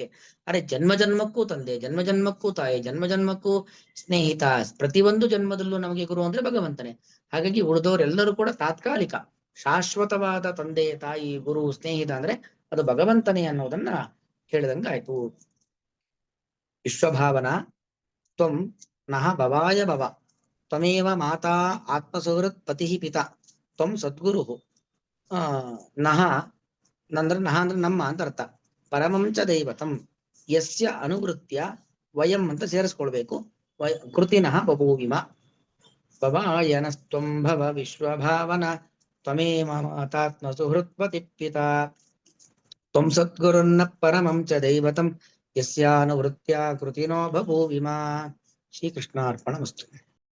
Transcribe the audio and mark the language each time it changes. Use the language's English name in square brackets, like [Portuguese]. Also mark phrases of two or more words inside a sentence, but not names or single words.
[Kannada] ಅರೆ ಜನ್ಮ ಜನ್ಮಕ್ಕೂ ತಂದೆ, ಜನ್ಮ ಜನ್ಮಕ್ಕೂ ತಾಯಿ, ಜನ್ಮ ಜನ್ಮಕ್ಕೂ ಸ್ನೇಹಿತ, ಪ್ರತಿಯೊಂದು ಜನ್ಮದಲ್ಲೂ ನಮಗೆ ಗುರು ಅಂದ್ರೆ ಭಗವಂತನೇ. ಹಾಗಾಗಿ ಉಳಿದವರೆಲ್ಲರೂ ಕೂಡ ತಾತ್ಕಾಲಿಕ, ಶಾಶ್ವತವಾದ ತಂದೆ ತಾಯಿ ಗುರು ಸ್ನೇಹಿತ ಅಂದ್ರೆ ಅದು ಭಗವಂತನೇ ಅನ್ನೋದನ್ನ ಹೇಳಿದಂಗಾಯ್ತು. [Sanskrit] ವಿಶ್ವಭಾವನ ತ್ವಂ ನಹ ಭವಾಯ ಭವ, ತ್ವಮೇವ ಮಾತಾ ಆತ್ಮಸುಹೃತ್ ಪತಿ ಪಿತಾ ತ್ವಂ ಸದ್ಗುರು. [Kannada] ನಹ ಅಂದ್ರೆ ನಹ ಅಂದ್ರೆ ನಮ್ಮ ಅಂತ ಅರ್ಥ. [Sanskrit] ಪರಮಂ ಚ ದೈವತಂ ಯಸ್ಯ ಅನುವೃತ್ಯ ವಯಂ [Kannada] ಅಂತ ಸೇರಿಸ್ಕೊಳ್ಬೇಕು. [Sanskrit] ಕೃತಿನಃ ಬಭೂವಿಮ. ಭವಾಯನಸ್ತ್ವಂ ಭವ ವಿಶ್ವಭಾವನ ತ್ವಮೇವ ಮಾತಾತ್ಮ ಸುಹೃತ್ ಪತಿ ಪಿತಾ ತ್ವಂ ಸದ್ಗುರುನ್ನ ಪರಮಂ ಚ ದೈವತಂ ಯಸ್ಯಾನುವೃತ್ತ್ಯಾ ಕೃತಿನೋ ಬಭೂವಿಮಾ. ಶ್ರೀಕೃಷ್ಣಾರ್ಪಣಮಸ್ತು.